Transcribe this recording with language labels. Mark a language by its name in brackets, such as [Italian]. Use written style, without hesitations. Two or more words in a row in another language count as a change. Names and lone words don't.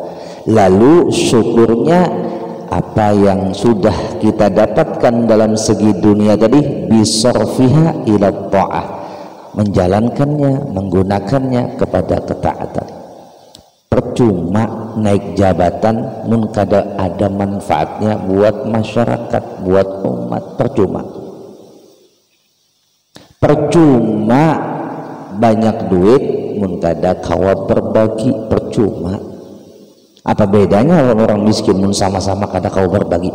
[Indonesian] Lalu syukurnya apa yang sudah kita dapatkan dalam segi dunia tadi, [Arabic] بصرفها إلى الطاعة, [Indonesian] menjalankannya, menggunakannya kepada ketaatan. [Banjar] Percuma naik jabatan mun kada ada manfaatnya buat masyarakat, buat umat, percuma. Percuma banyak duit mun kada kawa berbagi, percuma. Apa bedanya orang miskin mun sama-sama kada kawa berbagi?